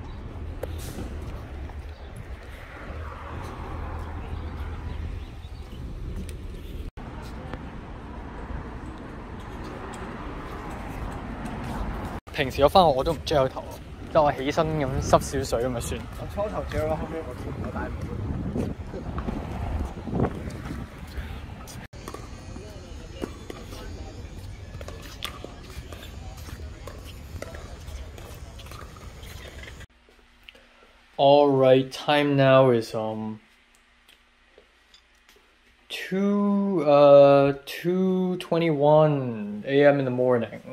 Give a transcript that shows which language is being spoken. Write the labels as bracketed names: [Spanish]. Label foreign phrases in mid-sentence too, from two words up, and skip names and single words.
[Cantonese] 平時我返學我都唔遮個頭，即係我起身咁濕少水咁就算。我初頭遮咯，後尾我見唔到戴帽。 [English] Alright, time now is 2:21 a.m. in the morning.